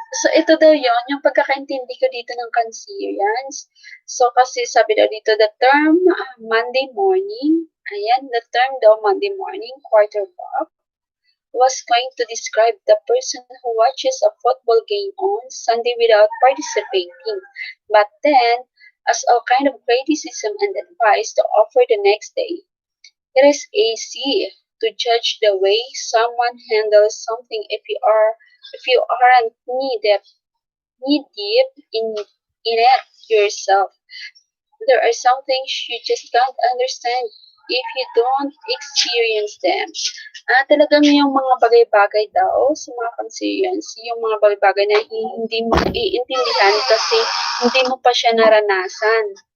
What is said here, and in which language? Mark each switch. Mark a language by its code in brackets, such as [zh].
[tl] So, ito daw yon yung pagkakaintindi ko dito ng Cancerians. [en] So, [tl] kasi sabi daw dito, [en] the term Monday morning, ayan, the term daw Monday morning, quarterback, was going to describe the person who watches a football game on Sunday without participating, but then as all kind of criticism and advice to offer the next day. It is easy to judge the way someone handles something if you aren't knee deep in it yourself. There are some things you just can't understand if you don't experience them. [tl] Talagang yung mga bagay-bagay daw sa mga Cancerians, yung mga bagay-bagay na hindi mo iintindihan kasi hindi mo pa siya naranasan.